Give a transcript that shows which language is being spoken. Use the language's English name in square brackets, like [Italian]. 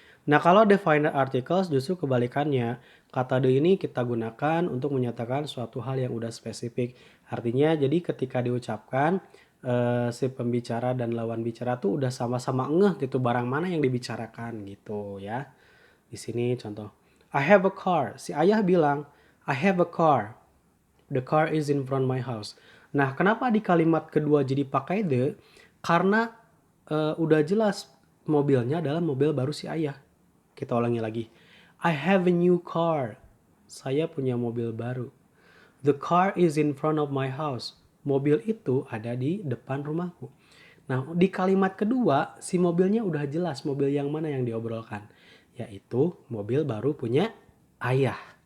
[Indonesian] Nah, kalau definite articles justru kebalikannya. Kata the ini kita gunakan untuk menyatakan suatu hal yang udah spesifik. Artinya jadi ketika diucapkan si pembicara dan lawan bicara tuh udah sama-sama ngeh gitu barang mana yang dibicarakan gitu ya. Di sini contoh. [English] I have a car. [Indonesian] Si ayah bilang, [English] I have a car. The car is in front my house. [Indonesian] Nah, kenapa di kalimat kedua jadi pakai the? Karena udah jelas mobilnya adalah mobil baru si ayah. Kita ulangi lagi. [English] I have a new car. [Indonesian] Saya punya mobil baru. [English] The car is in front of my house. [Indonesian] Mobil itu ada di depan rumahku. Nah, di kalimat kedua, si mobilnya udah jelas mobil yang mana yang diobrolkan. Yaitu mobil baru punya ayah.